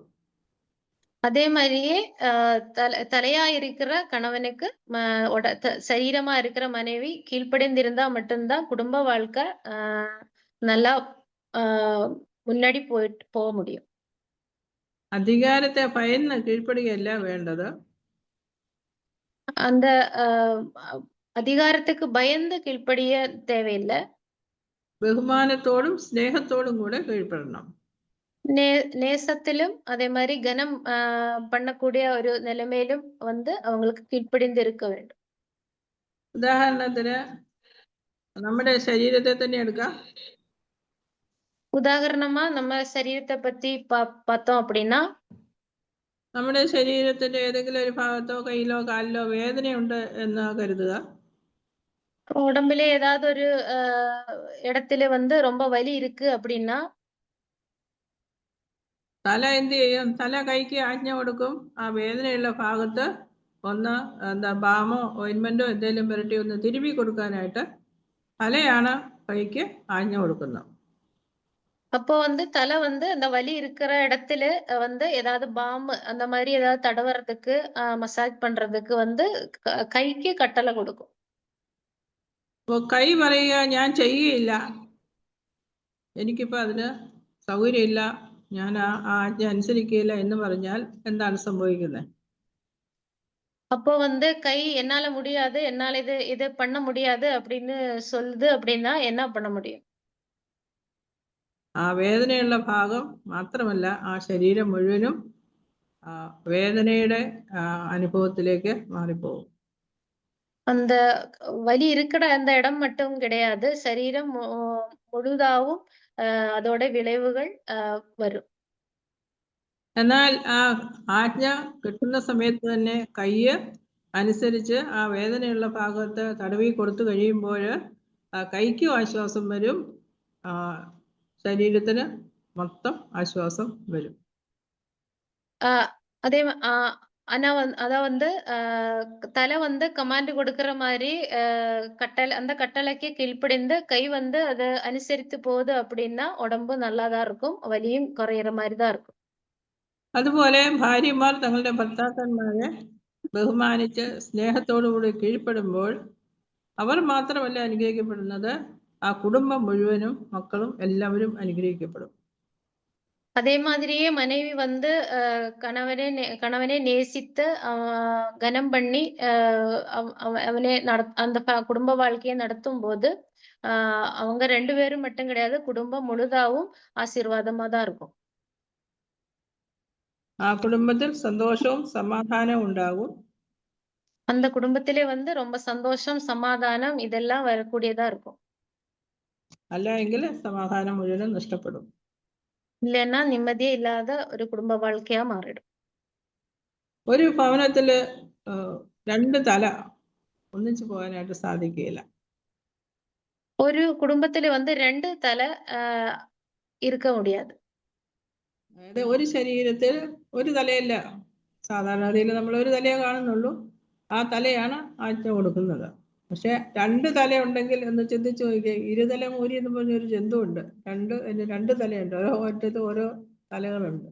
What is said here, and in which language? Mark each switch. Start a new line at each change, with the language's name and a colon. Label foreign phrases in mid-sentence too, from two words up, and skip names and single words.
Tamil: அதே மாதிரியே தலையா இருக்கிற கணவனுக்கு சரீரமா இருக்கிற மனைவி கீழ்ப்படிந்திருந்தா மட்டும்தான் குடும்ப வாழ்க்கை நல்லா முன்னாடி போக முடியும்.
Malayalam: അധികാരത്തെ ഭയന്ന് കീഴ്പ്പെടുകയല്ല വേണ്ടത്.
Tamil: அந்த அதிகாரத்துக்கு பயந்து கீழ்ப்படிய தேவையில்லை.
Malayalam: ബഹുമാനത്തോടും സ്നേഹത്തോടും കൂടെ കീഴ്പ്പെടണം.
Tamil: நேசத்திலும் அதே மாதிரி கனம் பண்ணக்கூடிய ஒரு நிலைமையிலும் வந்து அவங்களுக்கு கீழ்ப்படிந்து இருக்க வேண்டும்.
Malayalam: ഉദാഹരണത്തിന് നമ്മുടെ ശരീരത്തെ തന്നെ എടുക്കാം.
Tamil: ഉദാഹരണமா நம்ம
Malayalam: ശരീരത്തെ പറ്റി
Tamil: பார்த்தோம் அப்படின்னா,
Malayalam: നമ്മുടെ ശരീരത്തിന്റെ ഏതെങ്കിലും ഒരു ഭാഗത്തോ കയ്യിലോ കാലിലോ വേദനയുണ്ട് എന്ന് കരുതുക.
Tamil: உடம்புல ஏதாவது ஒரு இடத்துல வந்து ரொம்ப வலி இருக்கு அப்படின்னா,
Malayalam: തല എന്ത് ചെയ്യും? തല കൈക്ക് ആജ്ഞ കൊടുക്കും, ആ വേദനയുള്ള ഭാഗത്ത് ഒന്ന് ബാമോ ഓയിൻമെന്റോ എന്തെങ്കിലും പുരട്ടി ഒന്ന് തിരുമ്മി കൊടുക്കാനായിട്ട് തലയാണ് കൈക്ക് ആജ്ഞ കൊടുക്കുന്നത്.
Tamil: அப்போ வந்து தலை வந்து அந்த வலி இருக்கிற இடத்துல வந்து ஏதாவது பாம் அந்த மாதிரி ஏதாவது தடவறதுக்கு மசாஜ் பண்றதுக்கு வந்து கைக்கு கட்டளை கொடுக்கும்.
Malayalam: അപ്പോൾ കൈ പറയുക ഞാൻ ചെയ്യുകയില്ല, എനിക്കിപ്പോ അതിന് സൗകര്യമില്ല, ഞാൻ ആ ആജ്ഞ അനുസരിക്കുകയില്ല എന്ന് പറഞ്ഞാൽ എന്താണ് സംഭവിക്കുന്നത്?
Tamil: அப்போ வந்து கை என்னால முடியாது, என்னால இது பண்ண முடியாது அப்படின்னு சொல்லுது அப்படின்னா என்ன பண்ண முடியும்?
Malayalam: ആ വേദനയുള്ള ഭാഗം മാത്രമല്ല, ആ ശരീരം മുഴുവനും വേദനയുടെ അനുഭവത്തിലേക്ക് മാറിപ്പോകും.
Tamil: அந்த வலி இருக்கிற அந்த இடம் மட்டும் கிடையாது, சரீரம் முழுதாவும் அதோட விளைவுகள் വരും.
Malayalam: എന്നാൽ ആ ആജ്ഞ കിട്ടുന്ന സമയത്ത് തന്നെ കൈ അനുസരിച്ച് ആ വേദനയുള്ള ഭാഗത്ത് തടവി കൊടുത്തു കഴിയുമ്പോൾ കൈക്കും ആശ്വാസം വരും, ശരീരത്തിന് മൊത്തം ആശ്വാസം വരും.
Tamil: அதே ஆனா அதான் வந்து தலை வந்து கமாண்ட் கொடுக்கிற மாதிரி அந்த கட்டளைக்கு கீழ்ப்படிந்து கை வந்து அதை அனுசரித்து போகுது அப்படின்னா உடம்பு நல்லாதான் இருக்கும், வலியும் குறையிற மாதிரி தான் இருக்கும்.
Malayalam: അതുപോലെ ഭാര്യമാർ തങ്ങളുടെ ഭർത്താക്കന്മാരെ ബഹുമാനിച്ച് സ്നേഹത്തോടുകൂടി കീഴ്പ്പെടുമ്പോൾ അവർ മാത്രമല്ല അനുഗ്രഹിക്കപ്പെടുന്നത്, ആ കുടുംബം മുഴുവനും മക്കളും എല്ലാവരും അനുഗ്രഹിക്കപ്പെടും.
Tamil: அதே மாதிரியே மனைவி வந்து கணவனை நேசித்து கனம் பண்ணி அவனே அந்த குடும்ப வாழ்க்கையை நடத்தும் போது அவங்க 2 பேரும் மட்டும் கிடையாது, குடும்பம் முழுதாவும் ஆசீர்வாதமா தான் இருக்கும்.
Malayalam: ആ കുടുംബത്തിൽ സന്തോഷവും സമാധാനവും ഉണ്ടാകും.
Tamil: அந்த குடும்பத்திலே வந்து ரொம்ப சந்தோஷம், சமாதானம் இதெல்லாம் வரக்கூடியதா இருக்கும்.
Malayalam: അല്ല എങ്കിൽ സമാധാനം മുഴുവനും നഷ്ടപ്പെടും.
Tamil: இல்லைன்னா நிம்மதியே இல்லாத ஒரு குடும்ப வாழ்க்கையா மாறிடும்.
Malayalam: ഒരു ഭവനത്തില് 2 തല ഒന്നിച്ചു പോകാനായിട്ട് സാധിക്കുകയില്ല.
Tamil: ஒரு குடும்பத்துல வந்து 2 தலை இருக்க முடியாது.
Malayalam: അതായത് ഒരു ശരീരത്തിൽ ഒരു തലയല്ല, സാധാരണ രീതിയിൽ നമ്മൾ ഒരു തലയെ കാണുന്നുള്ളൂ, ആ തലയാണ് ആജ്ഞ കൊടുക്കുന്നത്. പക്ഷെ 2 തല ഉണ്ടെങ്കിൽ ഒന്ന് ചിന്തിച്ചു നോക്കിയേ. ഇരുതല മൂരി എന്ന് പറഞ്ഞൊരു ജന്തുവുണ്ട്. രണ്ട് തലയുണ്ട്, ഓരോ ഒറ്റത്ത് ഓരോ തലകളുണ്ട്.